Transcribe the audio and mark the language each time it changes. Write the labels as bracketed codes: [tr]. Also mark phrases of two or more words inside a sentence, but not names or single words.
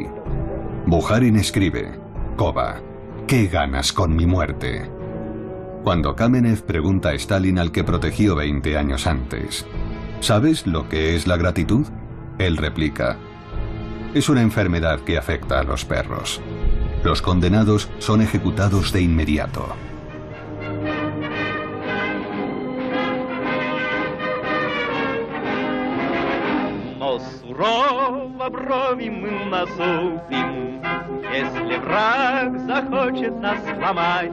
[es] Bukharin escribe: Kova, ¿qué ganas con mi muerte? Cuando Kamenev pregunta a Stalin, al que protegió 20 años antes: ¿sabes lo que es la gratitud? Él replica: es una enfermedad que afecta a los perros. Los condenados son ejecutados de inmediato. [ru] Сурово брови мы насупим, если враг захочет нас сломать.